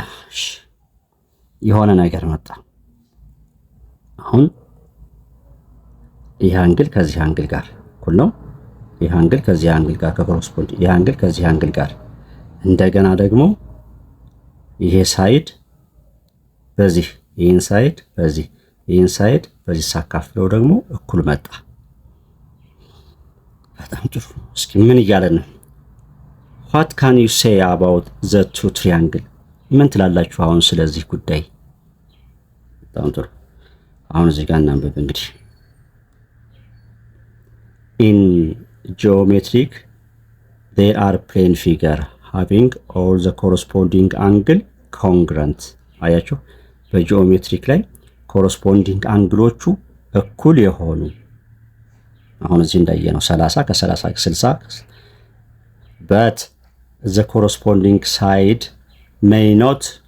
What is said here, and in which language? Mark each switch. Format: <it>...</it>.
<am>እሺ የሆነ ነገር መጣ። አሁን ይህ አንግል ከዚህ አንግል ጋር እኩል ነው። ይህ አንግል ከዚህ አንግል ጋር ከኮረስፖንድ፣ ይህ አንግል ከዚህ አንግል ጋር፣ እንደገና ደግሞ ይሄ ሳይድ በዚህ፣ ይሄን ሳይድ በዚህ፣ ይሄን ሳይድ በዚህ ሳካፍለው ደግሞ እኩል መጣ። በጣም ጥሩ። እስኪ ምን እያለን ነው?</am> <en>what can you say about the two triangle?</en> <am>ምን ትላላችሁ አሁን ስለዚህ ጉዳይ? በጣም ጥሩ። አሁን እዚህ ጋር እናንብብ እንግዲህ</am> <en>in geometric there are plane figure having all the corresponding angle congruent.</en> <am>አያችሁ? በጂኦሜትሪክ ላይ ኮረስፖንዲንግ አንግሎቹ እኩል የሆኑ አሁን እዚህ እንዳየነው 30 ከ30 60</am> <en>but the corresponding side may not</en>